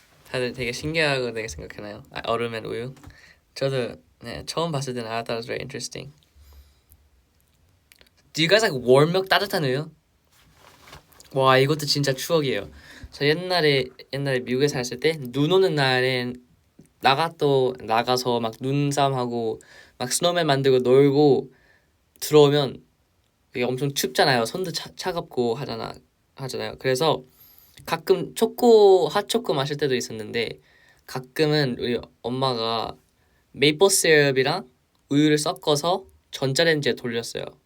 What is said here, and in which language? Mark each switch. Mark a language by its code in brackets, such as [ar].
[ko] 다들 되게 신기하고 되게 생각하나요? 얼음 and 우유? 저도 네, 처음 봤을 때는 [en] I thought it was very interesting. Do you guys like warm milk? [ko] 따뜻한 우유? 와, 이것도 진짜 추억이에요. 저 옛날에 미국에 살았을 때 눈 오는 날엔 나가서 막 눈싸움하고 막 스노우맨 만들고 놀고 들어오면 이게 엄청 춥잖아요. 손도 차갑고 하잖아요. 그래서 가끔 핫초코 마실 때도 있었는데 가끔은 우리 엄마가 메이플 시럽이랑 우유를 섞어서 전자레인지에 돌렸어요.